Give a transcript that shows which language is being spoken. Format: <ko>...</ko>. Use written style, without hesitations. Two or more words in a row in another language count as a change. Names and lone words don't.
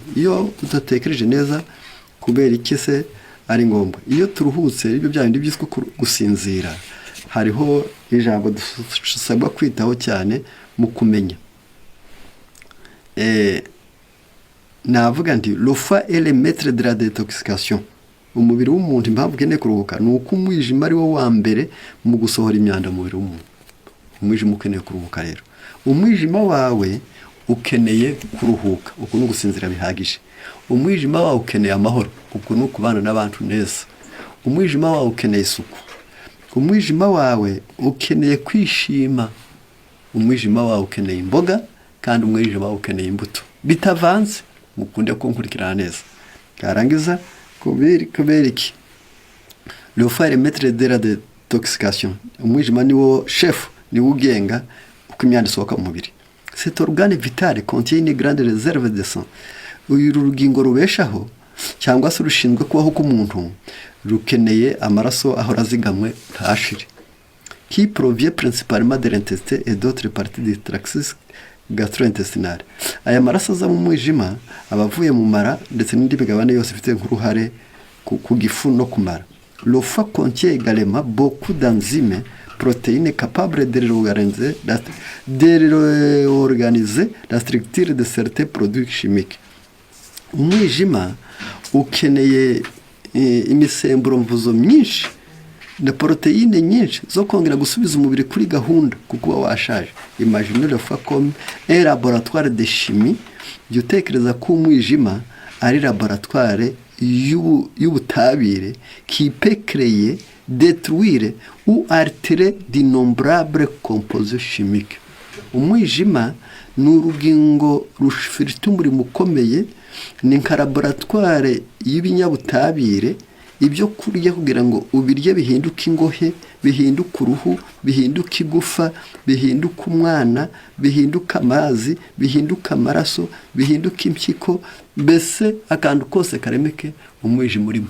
<rw>Iyo udatekereje neza, kubera iki se ari ngombwa? Iyo turuhutse, ibyo bya bindi byiswe gusinzira, hariho ijambo dusabwa kwitaho cyane mu kumenya. Navuga nti</rw> <fr>le foie est le maître de la détoxication.</fr> <rw>Umubiri w'umuntu impamvu ukeneye kuruhuka ni uko umwijima ari wo wa mbere mu gusohora imyanda mu mubiri w'umuntu. Umwijima ukeneye kuruhuka rero. Umwijima wawe ukeneye kuruhuka, uko no gusinzira bihagije. Umwijima wawe ukeneye amahoro, uko no kubana n'abantu neza. Umwijima wawe ukeneye isuku. Umwijima wawe ukeneye kwishima. Umwijima wawe ukeneye imboga, kandi umwijima wawe ukeneye imbuto bitavanze. Mukunde kunkurikirana neza. Karangiza kubera iki?</rw> <fr>Le foie est le maître de la détoxication.</fr> <rw>Umwijima niwo chef, niwo ugenga uko imyanda isohoka mu mubiri.</rw> <fr>Cet organe vital contient une grande réserve de sang.</fr> <rw>Uyu rugingo rubeshaho cyangwa se rushinzwe kubaho k'umuntu rukeneye amaraso ahora azigamwe ntashire,</rw> <fr>qui provient principalement de l'intestin et d'autres parties du tractus gastro-intestinal.</fr> <rw>Aya maraso aza mu mwijima abavuye mu mara ndetse n'indi migabane yose ifite nk'uruhare ku gifu no kumara.</rw> <fr>Le foie contient également beaucoup d'enzymes, protéines capables de réorganiser la structure de certains produits chimiques.</fr> <rw>Umwijima ukeneye imisemburo mvuzo myinshi na proteine nyinshi zo kongera gusubiza umubiri kuri gahunda kuko washaje.</rw> <fr>Imagine le foie comme un laboratoire de chimie.</fr> <rw>Jya utekereza ko umwijima ari laboratoire y'ubutabire</rw> <fr>qui peut créer, détruire ou altérer d'innombrables composés chimiques.</fr> <rw>Umwijima ni urugingo rufite umurimo ukomeye, ni nka laboratoire y'ibinyabutabire, ibyo kurya kugira ngo ubirye bihinduka ingohe, bihinduka uruhu, bihinduka igufa, bihinduka umwana, bihinduka amazi, bihinduka amaraso, bihinduka impyiko, mbese akantu kose karemeke umwijima urimo.</rw>